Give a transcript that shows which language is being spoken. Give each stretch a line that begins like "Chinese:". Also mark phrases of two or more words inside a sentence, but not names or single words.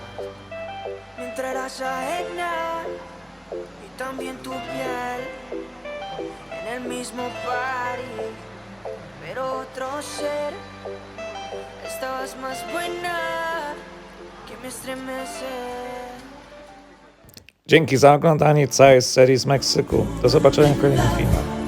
Spanish: mientras eras ajena y también tu piel en el mismo party, pero otro ser. Estabas más buena que me estremece.
Polish: Dzięki za oglądanie całej serii z Meksyku. Do zobaczenia w kolejnym filmie.